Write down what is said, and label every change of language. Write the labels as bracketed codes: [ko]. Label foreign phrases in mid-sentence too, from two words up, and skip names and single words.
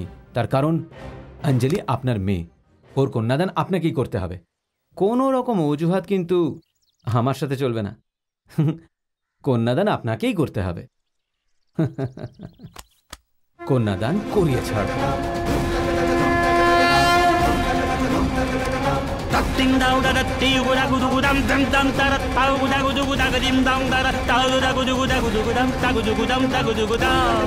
[bn] তার কারণ অঞ্জলি আপনার মেয়ে, ওর কন্যাদান আপনাকেই করতে হবে। কোনো রকম অজুহাত কিন্তু আমার সাথে চলবে না। কন্যাদান আপনাকেই করতে হবে। কন্যাদান করিয়ে ছাড়ব। Ding dong da da dee gu da gu du gu dam dam dam da da ta gu da gu du gu da ga dim dong da da ta gu da gu du gu da gu du gu dam ta gu du gu dam ta gu du gu da